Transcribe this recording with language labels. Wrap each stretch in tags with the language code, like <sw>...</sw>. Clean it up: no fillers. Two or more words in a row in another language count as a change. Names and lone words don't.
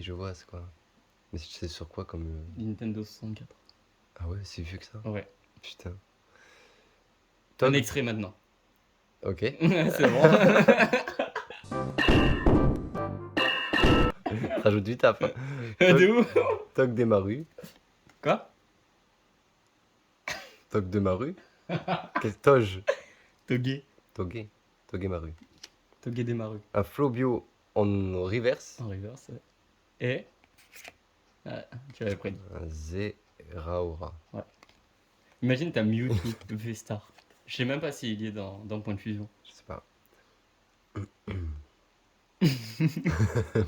<fr>mais oui, je vois, c'est quoi. Mais c'est sur quoi comme. Nintendo 64. Ah ouais, c'est vieux que ça. Ouais. Putain. Un Tog. extrait maintenant. Ok. C'est bon. Rajoute du taf. Hein. De où? Tog Demaru. Quoi? Tog Demaru. Toj. Toge. Toge. Togemaru. Toge Demaru. Un Flobio en reverse. En reverse. Ouais. Et. Ah, tu l'avais prédit. Un Zeraora. Imagine t'as Mewtwo V-Star. Je sais même pas s'il y est dans Point de Fusion. Je sais pas. Tu</fr>